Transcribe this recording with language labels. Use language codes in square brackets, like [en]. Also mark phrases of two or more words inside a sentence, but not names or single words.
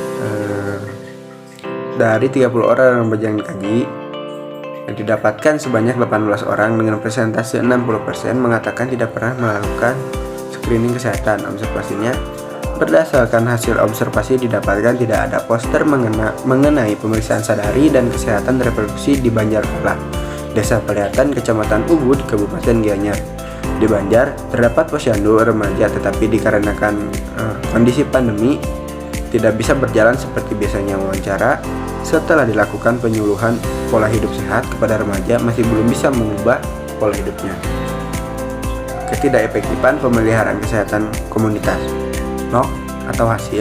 [id] Dari 30 orang remaja yang dikaji, didapatkan sebanyak 18 orang dengan persentase 60% mengatakan tidak pernah melakukan screening kesehatan. Observasinya, berdasarkan hasil observasi didapatkan tidak ada poster mengenai pemeriksaan sadari dan kesehatan reproduksi di Banjarkala, Desa Paliatan, Kecamatan Ubud, Kabupaten Gianyar. Di Banjar terdapat posyandu remaja, tetapi dikarenakan kondisi pandemi tidak bisa berjalan seperti biasanya. Wawancara setelah dilakukan penyuluhan pola hidup sehat kepada remaja masih belum bisa mengubah pola hidupnya. Ketidakefektifan pemeliharaan kesehatan komunitas, NOK atau hasil.